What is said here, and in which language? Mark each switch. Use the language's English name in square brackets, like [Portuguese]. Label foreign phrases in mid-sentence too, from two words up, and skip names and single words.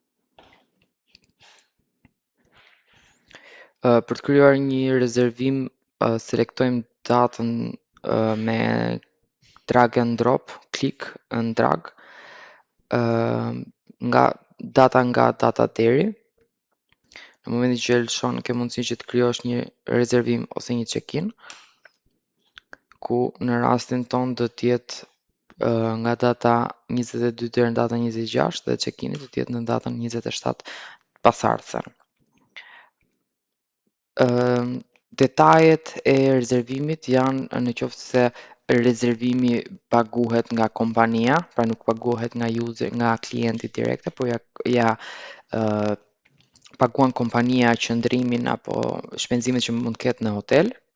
[Albanian] Për të krijuar një rezervim selektojmë datën me [English] drag and drop, klik and drag, [Albanian] nga data deri. Në momentin që e lëshon, ke mundësi që të krijosh një rezervim ose një check-in, ku në rastin ton do t'jetë nga data 22 deri në datën 26 dhe check-ini do t'jetë në datën 27 pasardhëse. Detajet e rezervimit janë në qoftë se rezervimi paguhet nga kompania, pra nuk paguhet nga klienti direkte, por ja paguan kompania qëndrimin apo shpenzimet që mund të ketë në hotel.